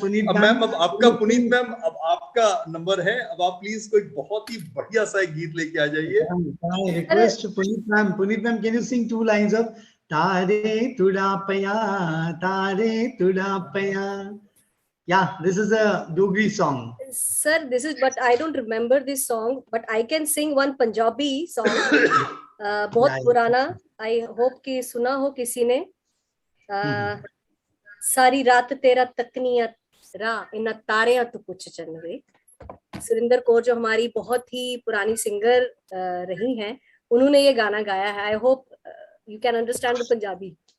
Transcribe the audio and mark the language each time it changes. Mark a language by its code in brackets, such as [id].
[hi] अब मैम, अब आपका पुनीत मैम, अब आपका नंबर है, अब आप प्लीज कोई बहुत ही बढ़िया सा एक गीत लेके आ जाइए। Request Puneet ma'am, [en] Can you sing 2 lines of तारे तुड़ा पया, तारे तुड़ा पया? Yeah, this is a Dogri song. Sir, this is, but I don't remember this song, but I can sing one Punjabi song. [hi] बहुत पुराना, [en] I hope [hi] कि सुना हो किसी ने। [pa] सारी रात तेरा तकनिया रा, इन तारे तो कुछ चन्वे। [hi] सुरिंदर कौर जो हमारी बहुत ही पुरानी सिंगर रही हैं, उन्होंने ये गाना गाया है। [en] I hope you can understand the Punjabi.